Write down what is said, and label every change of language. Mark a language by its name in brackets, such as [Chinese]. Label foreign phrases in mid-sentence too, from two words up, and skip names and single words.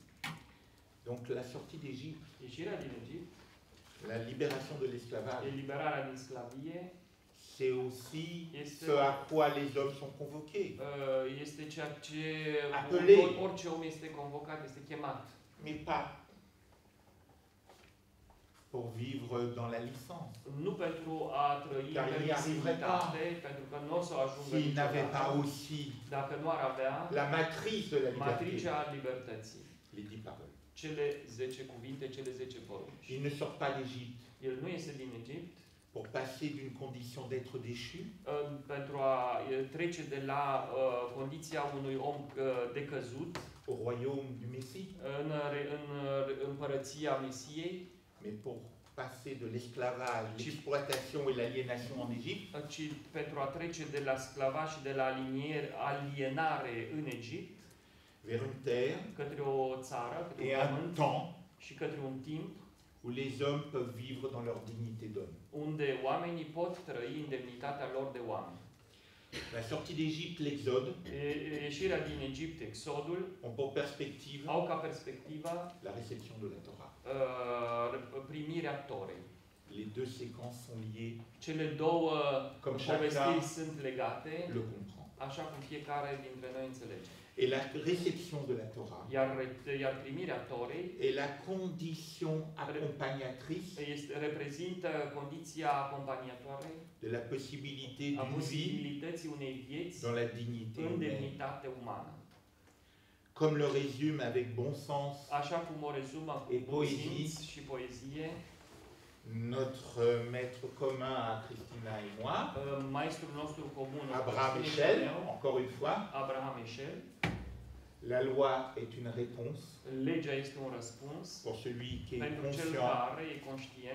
[French] Donc la sortie d'Égypte, [Romanian] Ieșirea din Egipt, [French] la libération de l'esclavage, [Romanian] eliberarea din sclavie, [French] c'est aussi [Romanian] Este- [French] ce à quoi les hommes sont convoqués. [Romanian] Este ceea ce [French] Apelé. [Romanian] orice om este convocat, este chemat. [French] Mais pas pour vivre dans la licence. [Romanian] Nu pentru a trăi [French] Car [Romanian] în [French] il n'y arriverait pas. [Romanian] permisivitate, pentru că nu o să ajungă [French] S'il n'avait pas [Romanian] niciodată, [French] aussi [Romanian] dacă nu ar avea [French] la matrice de la liberté, [Romanian] matricea libertății. [French] les 10 paroles. [Romanian] Cele 10 cuvinte, cele 10 porunci. [French] Il ne sort pas d'Égypte [Romanian] El nu iese din Egipt [French] pour passer d'une condition d'être déchu [Romanian] pentru a trece de la condiția unui om decăzut [French] au royaume du Messie, [Romanian] în împărăția Mesiei, [French] mais pour passer de l'esclavage, l'exploitation et l'aliénation en Égypte [Romanian] ci pentru a trece de la sclavaj și de la alienare în Egipt [French] vers une terre [Romanian] către o țară, către [French] et [Romanian] un [French] un [Romanian] pământ [French] temps [Romanian] și către un timp [French] où les hommes peuvent vivre dans leur dignité d'homme. [Romanian] unde oamenii pot trăi în demnitatea lor de oameni. [French] La sortie d'Égypte, l'Exode, [Romanian] Ieșirea din Egipt, Exodul, [French] ont pour perspective [Romanian] au ca perspectivă [French] la réception de la Torah. [Romanian] primirea Torei. [French] Les deux séquences sont liées, [Romanian] Cele două [French] comme [Romanian] povestiri [French] chacun [Romanian] sunt legate, [French] le comprend. [Romanian] așa cum fiecare dintre noi înțelege. [French] Et la réception de la Torah [Romanian] Iar primirea Torei [French] est la condition accompagnatrice [Romanian] reprezintă condiția acompaniatoare [French] de la possibilité [Romanian] a [French] d'une vie [Romanian] posibilității unei vieți [French] dans la dignité [Romanian] în [French] humaine. [Romanian] demnitate umană. [French] Comme le résume avec bon sens [Romanian] Așa cum o rezumă cu [French] Et [Romanian] bun [French] poézie. [Romanian] simț și poezie, [French] notre maître commun à Christina et moi, [Romanian] maestrul nostru comun, [French] Abraham [Romanian] Christine [French] Michel, [Romanian] și meu, [French] encore une fois, [Romanian] Abraham Michel, [French] la loi est une réponse [Romanian] legea este un răspuns [French] pour celui qui est [Romanian] pentru cel [French] conscient [Romanian] care e conștient